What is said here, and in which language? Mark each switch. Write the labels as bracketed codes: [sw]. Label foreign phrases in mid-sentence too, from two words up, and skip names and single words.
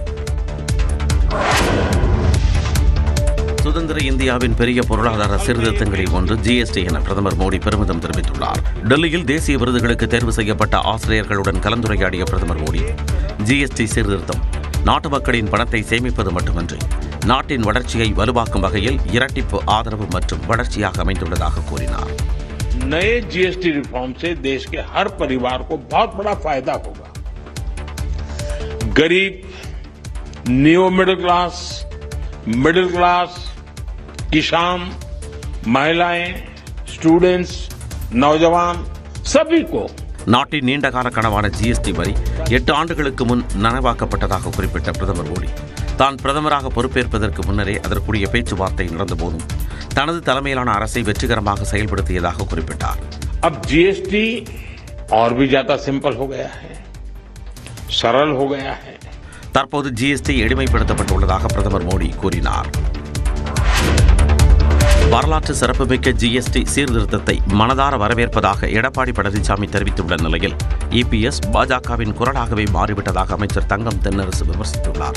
[ta] சுதந்திர இந்தியாவின் பெரிய பொருளாதார சீர்திருத்தங்களில் ஒன்று ஜிஎஸ்டி என பிரதமர் மோடி பெருமிதம் தெரிவித்துள்ளார். டெல்லியில் தேசிய விருதுகளுக்கு தேர்வு செய்யப்பட்ட ஆசிரியர்களுடன் கலந்துரையாடிய பிரதமர் மோடி, ஜிஎஸ்டி சீர்திருத்தம் நாட்டு மக்களின் பணத்தை சேமிப்பது மட்டுமின்றி நாட்டின் வளர்ச்சியை வலுவாக்கும் வகையில் இரட்டிப்பு ஆதரவு மற்றும் வளர்ச்சியாக அமைந்துள்ளதாக கூறினார். [hi] नए जीएसटी रिफॉर्म से देश के हर परिवार को बहुत बड़ा फायदा होगा. गरीब, [en] new middle class, [hi] किसान, महिलाएं, स्टूडेंट्स, नौजवान सभी को [ta] நாட்டின் நீண்டகால கனவான ஜிஎஸ்டி வரி 8 ஆண்டுகளுக்கு முன் நனவாக்கப்பட்டதாக குறிப்பிட்ட பிரதமர் மோடி, தான் பிரதமராக பொறுப்பேற்பதற்கு முன்னரே அதற்குரிய பேச்சுவார்த்தை நடந்தபோதும் தனது தலைமையிலான அரசை வெற்றிகரமாக செயல்படுத்தியதாக குறிப்பிட்டார். [hi] अब जीएसटी और भी ज्यादा सिंपल हो गया है, सरल हो गया है. [ta] தற்போது ஜிஎஸ்டி எளிமைப்படுத்தப்பட்டுள்ளதாக பிரதமர் மோடி கூறினார். வரலாற்று சிறப்புமிக்க ஜிஎஸ்டி சீர்திருத்தத்தை மனதார வரவேற்பதாக எடப்பாடி பழனிசாமி தெரிவித்துள்ள நிலையில் இபிஎஸ் பாஜகவின் குரலாகவே மாறிவிட்டதாக அமைச்சர் தங்கம் தென்னரசு விமர்சித்துள்ளார்.